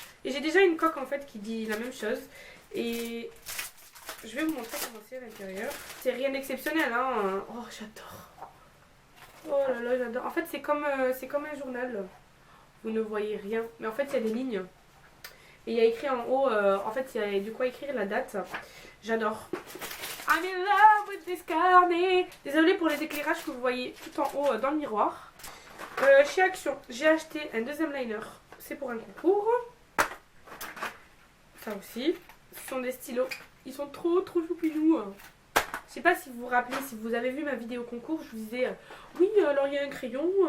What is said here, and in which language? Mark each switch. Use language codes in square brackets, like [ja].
[fr] Et j'ai déjà une coque en fait qui dit la même chose. Et je vais vous montrer comment c'est à l'intérieur. C'est rien d'exceptionnel hein. Oh j'adore. Oh là là j'adore. En fait c'est comme un journal. Vous ne voyez rien. Mais en fait il y a des lignes. Et il y a écrit en haut. En fait il y a de quoi écrire la date. J'adore. [en] I'm in love with this carnet. [fr] Désolée pour les éclairages que vous voyez tout en haut dans le miroir. Chez Action, j'ai acheté un deuxième liner. C'est pour un concours. Ça aussi. Ce sont des stylos. Ils sont trop choupinous. Je sais pas si vous vous rappelez, si vous avez vu ma vidéo concours, je vous disais oui, alors il y a un crayon.